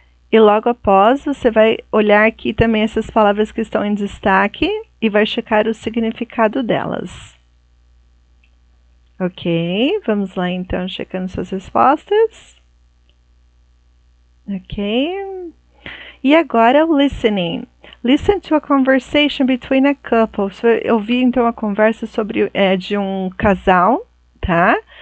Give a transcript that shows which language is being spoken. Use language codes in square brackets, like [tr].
[pt] E logo após, você vai olhar aqui também essas palavras que estão em destaque e vai checar o significado delas. Ok, vamos lá então, checando suas respostas. Ok. E agora o listening. [en] Listen to a conversation between a couple. [pt] Você vai ouvir então a conversa de um casal, tá?